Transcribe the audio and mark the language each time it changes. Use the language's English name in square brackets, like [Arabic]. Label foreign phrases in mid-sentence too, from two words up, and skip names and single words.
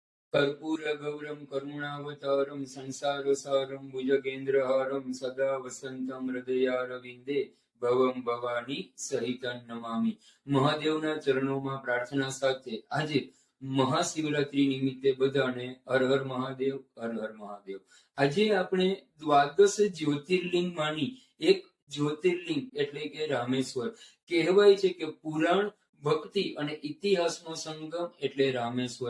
[Sanskrit] कर्पूर गौरम करुणावतारम संसार सारम भुजगेन्द्रहारम सदा वसंतम हृदयारविंदे भवम भवानी सहितं नमामि। [Gujarati] મહાદેવના ચરણોમાં પ્રાર્થના સાથે આજે મહાશિવરાત્રી નિમિત્તે બધાને હર હર મહાદેવ, હર હર મહાદેવ। આજે આપણે દ્વાદશ જ્યોતિર્લિંગમાંની એક જ્યોતિર્લિંગ એટલે કે રામેશ્વર કહેવાય છે કે પુરાણ, ભક્તિ અને ઇતિહાસનો સંગમ એટલે રામેશ્વર।